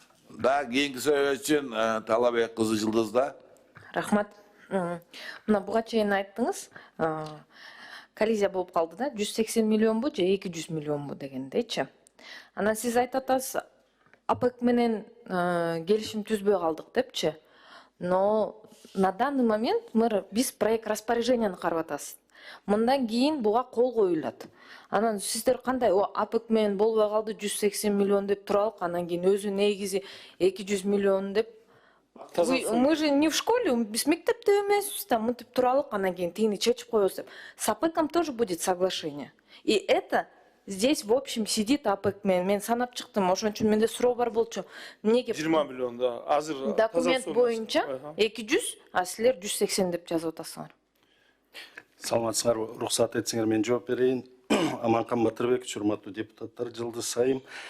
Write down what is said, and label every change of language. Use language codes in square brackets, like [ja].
[ky] Да, кийинки сөз үчүн Талабек кызы Жылдызда. Рахмат. Мына буга чейин айттыңыз, коллизия болуп калды да, 180 миллионбу же 200 миллионбу дегендейчи. Анан сиз айтып атасыз, АПЭК менен келишим түзбөй калдык депчи. [ru] Но на данный момент [ky] биз проект распоряженияны карап атабыз. Мындан кийин буга кол коюлат. Анан сиздер кандай АПЭК менен болбой калды 180 миллион деп туралык, анан кийин өзү негизи 200 миллион деп. [ru] Мы же не в школе, [ky] биз мектепте эмеспиз да, мынтип туралык, анан кийин тигини чечип коебуз деп. [ru] С АПЭКом тоже будет соглашение. И это здесь в общем сидит АПЭК менен. [ky] Мен санап чыктым, ошон үчүн менде суроо бар болчу. Эмнеге 20 миллион да, азыр документ боюнча 200, а силер 180 деп жазып атасыңар. Саламатсыңар, рұқсат етсеңер мен жооп берейин. Аманкан Батырбекович, урматтуу депутаттар, Жылдыз Сайым.